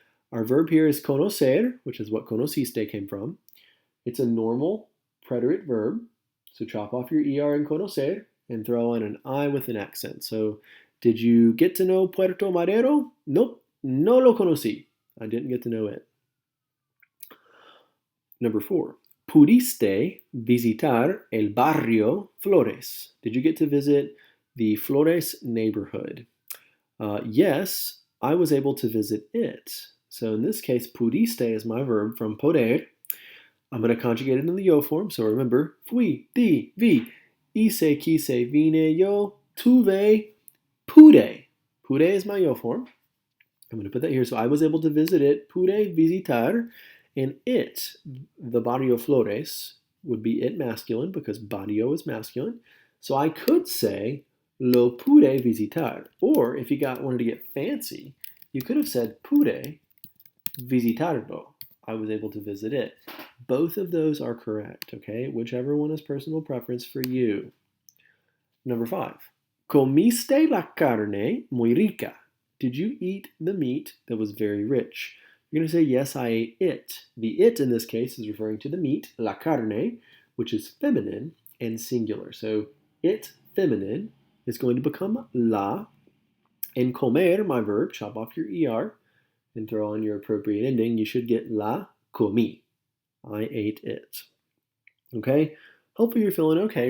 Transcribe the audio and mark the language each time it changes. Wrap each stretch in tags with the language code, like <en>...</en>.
<en>Our verb here is conocer, which is what conociste came from. It's a normal preterite verb, so chop off your er in conocer and throw in an I with an accent. So did you get to know Puerto Madero? Nope,</en> <es>no lo conocí.</es> <en>I didn't get to know it.</en> <es>Number 4, pudiste visitar el barrio Flores.</es> <en>Did you get to visit the Flores neighborhood? Yes, I was able to visit it. So in this case, pudiste is my verb from poder. I'm going to conjugate it in the yo form. So remember, fui, di, vi, hice, quise, vine, yo, tuve, pude. Pude is my yo form. I'm going to put that here. So I was able to visit it,</en> <es>pude visitar,</es> <en>and it, the barrio Flores, would be it masculine because barrio is masculine. So I could say,</en> <es>lo pude visitar.</es> <en>Or if you wanted to get fancy, you could have said</en> <es>pude visitarlo.</es> <en>I was able to visit it. Both of those are correct, okay? Whichever one is personal preference for you. Number 5.</en> <es>Comiste la carne muy rica.</es> <en>Did you eat the meat that was very rich? You're going to say, yes, I ate it. The it in this case is referring to the meat, la carne, which is feminine and singular. So it, feminine, is going to become la. And comer, my verb, chop off your er and throw on your appropriate ending. You should get</en> <es>la comí.</es> <en>I ate it. Okay? Hopefully you're feeling okay.</en>